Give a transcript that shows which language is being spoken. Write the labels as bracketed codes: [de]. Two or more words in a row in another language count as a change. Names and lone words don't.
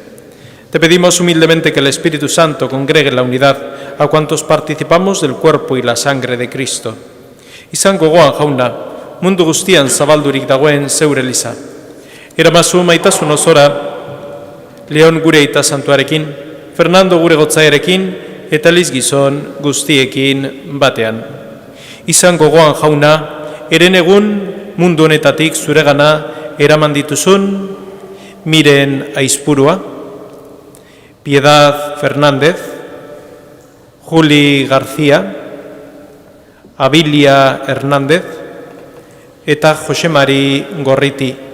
[es] Te pedimos humildemente que el Espíritu Santo congregue en la unidad a cuantos participamos del cuerpo y la sangre de Cristo. [eu] Izan gogoan jauna, mundu guztian zabaldurik dagoen zeure eliza. Eramazu maitasun osora, Leon gure aita santuarekin, Fernando gure gotzaerekin, eta Liz gizon guztiekin batean. Izan gogoan jauna, eren egun mundu honetatik zuregana eraman dituzun, miren aizpurua, Piedad Fernández, Juli García, Abilia Hernández eta Jose Mari Gorriti.